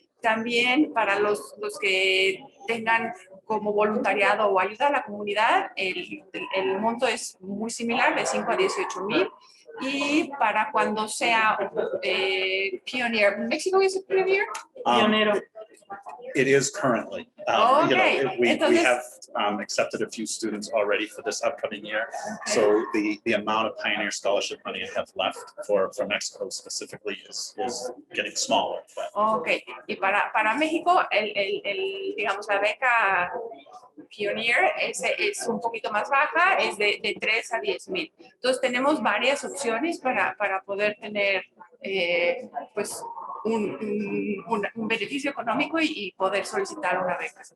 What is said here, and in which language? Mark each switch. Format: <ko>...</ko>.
<es>También para los que tengan como voluntariado o ayuda a la comunidad, el monto es muy similar, de 5 a 18,000. Y para cuando sea pioneer, ¿México es pioneer? Pionero.</es> <en>It is currently. You Okay. know, we</en> <es>Entonces-</es> <en>have accepted a few students already for this upcoming year. So the amount of Pioneer Scholarship money I have left for Mexico specifically is getting smaller. But</en> <es>Ok, y para México, digamos, la beca Pioneer es un poquito más baja, es de 3 a 10 mil. Entonces tenemos varias opciones para poder tener pues un beneficio económico y poder solicitar una beca.</es>